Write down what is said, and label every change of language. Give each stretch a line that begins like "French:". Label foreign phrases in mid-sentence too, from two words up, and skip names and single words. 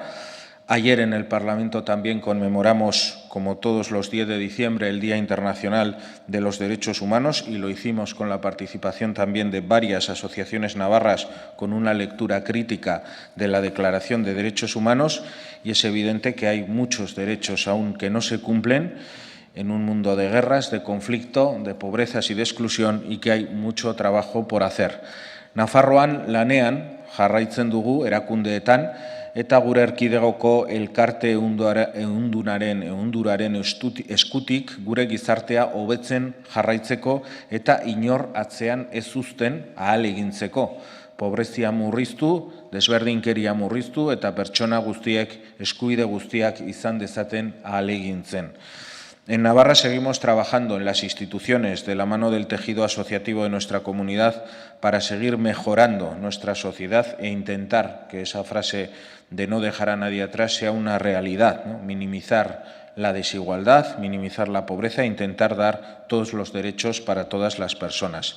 Spanish: Ayer en el Parlamento también conmemoramos, como todos los 10 de diciembre, el Día Internacional de los Derechos Humanos y lo hicimos con la participación también de varias asociaciones navarras con una lectura crítica de la Declaración de Derechos Humanos y es evidente que hay muchos derechos aún que no se cumplen en un mundo de guerras, de conflicto, de pobrezas y de exclusión y que hay mucho trabajo por hacer.
Basque: Nafarroan lanean jarraitzen dugu erakundeetan eta gure erkidegoko elkarte ehunduraren eskutik gure gizartea hobetzen jarraitzeko eta inor atzean ez uzten ahalegintzeko. Pobrezia murriztu, desberdinkeria murriztu eta pertsona guztiek eskubide guztiak izan dezaten ahalegintzen.
Spanish: En Navarra seguimos trabajando en las instituciones de la mano del tejido asociativo de nuestra comunidad para seguir mejorando nuestra sociedad e intentar que esa frase de no dejar a nadie atrás sea una realidad, ¿no? Minimizar la desigualdad, minimizar la pobreza e intentar dar todos los derechos para todas las personas.